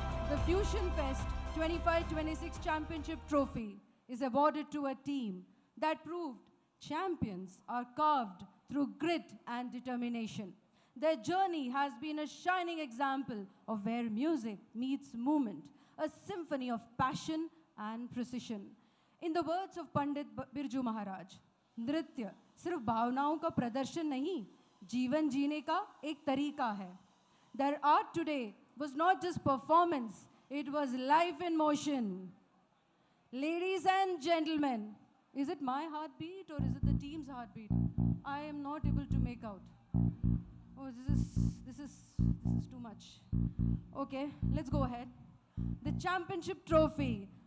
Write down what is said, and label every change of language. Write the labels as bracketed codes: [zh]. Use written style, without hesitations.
[en] The Fusion Fest 25-26 Championship Trophy is awarded to a team that proved champions are carved through grit and determination. Their journey has been a shining example of where music meets movement, a symphony of passion and precision. In the words of Pandit Birju Maharaj, [hi] नृत्य सिर्फ भावनाओं का प्रदर्शन नहीं, जीवन जीने का एक तरीका है. [en] Their art today was not just performance, it was life in motion. Ladies and gentlemen, is it my heartbeat or is it the team's heartbeat? I am not able to make out. Oh, this is too much. Okay, let's go ahead. The championship trophy